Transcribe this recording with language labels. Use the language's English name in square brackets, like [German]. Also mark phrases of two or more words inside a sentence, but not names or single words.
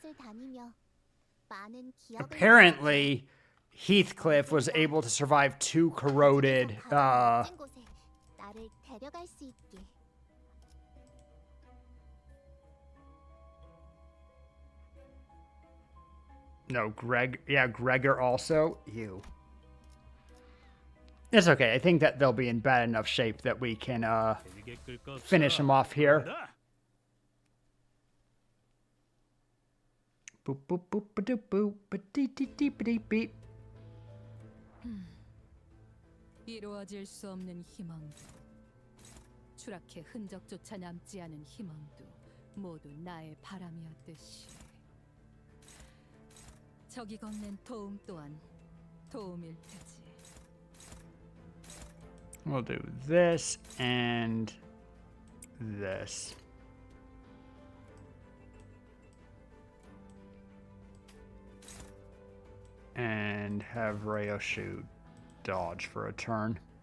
[English] Apparently, Heathcliff was able to survive 2 corroded, No, Gregor also. Ew. It's okay. I think that they'll be in bad enough shape that we can finish them off here. Boop boop boop ba doop boop ba dee dee dee ba dee beep. [Korean] 이루어질 수 없는 희망도 추락해 흔적조차 남지 않은 희망도 모두 나의 바람이었듯이 적이 건넨 도움 또한 도움일 테지. [English] We'll do this and this. And have Ryoshu dodge for a turn.